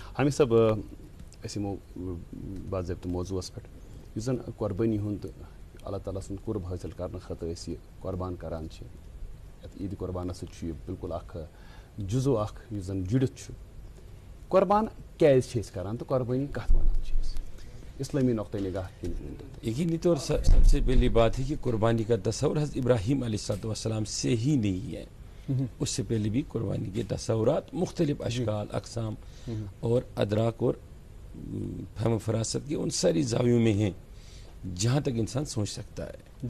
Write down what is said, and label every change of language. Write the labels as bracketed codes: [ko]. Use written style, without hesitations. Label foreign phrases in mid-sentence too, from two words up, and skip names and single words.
[ks] حامد صٲب، أسۍ یِمو باضٲبطہٕ موضوٗعس پٮ۪ٹھ یُس زن قۄربٲنی ہُنٛد اللہ تعالیٰ سُنٛد قُرب حٲصِل کرنہٕ خٲطرٕ أسۍ یہِ قۄربان کران چھِ. یَتھ عیٖدِ قۄربانس سۭتۍ چھُ یہِ بالکُل اکھ جُزو اکھ یُس زن جُڑِتھ چھُ. قۄربان کیازِ چھِ أسۍ کران تہٕ قۄربٲنی کتھ ونان چھِ أسۍ اسلامی نقطۂ نگاہ کِنۍ؟ [ur] یقینی طور سب سے پہلی بات ہے کہ قربانی کا تصور حضرت ابراہیم علیہ السلام سے ہی نہیں ہے. اس سے پہلے بھی قربانی کے تصورات مختلف اشکال، اقسام اور ادراک اور فہم و فراست کے ان ساری زاویوں میں ہیں جہاں تک انسان سوچ سکتا ہے.